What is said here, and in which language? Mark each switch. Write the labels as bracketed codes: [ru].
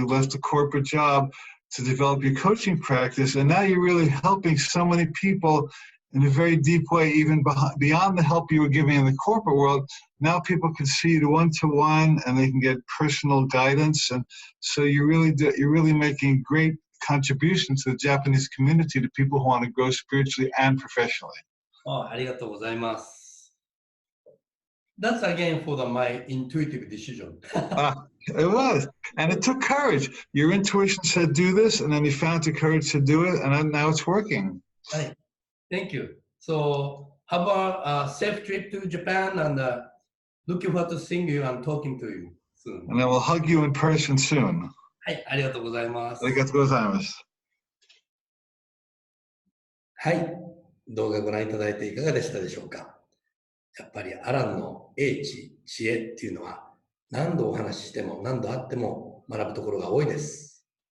[en] You left a corporate job to develop your coaching practice, and now you're really helping so many people in a very deep way, even beyond the help you were giving in the corporate world. Now people can see you one-to-one, and they can get personal guidance. And so you're really making great contribution to the Japanese community, to people who want to grow spiritually and professionally. [ja] Oh, ありがとうございます。 [en] That's again for my intuitive decision. It was, and it took courage. Your intuition said do this, and then you found the courage to do it, and now it's working. Right. Thank you. So, have a safe trip to Japan, and looking forward to seeing you and talking to you soon. And I will hug you in person soon. [ja] はい、ありがとうございます。ありがとうございます。はい、動画ご覧いただいていかがでしたでしょうか。やっぱりアランの英知、知恵っていうのは何度お話ししても何度あっても学ぶところが多いです。